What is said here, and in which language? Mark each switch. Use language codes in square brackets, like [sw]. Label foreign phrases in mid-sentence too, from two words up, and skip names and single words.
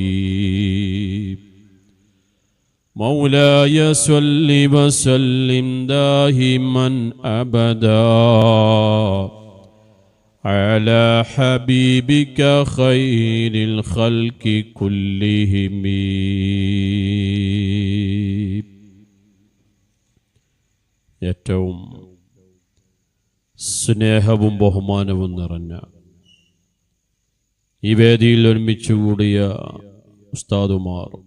[ar] مولاي صل وسلم دائما أبدا على حبيبك خير الخلق كلهم. [ml] ഏറ്റവും സ്നേഹവും ബഹുമാനവും നിറഞ്ഞ ഈ വേദിയിൽ ഒരുമിച്ചുകൂടിയ ഉസ്താദുമാർ,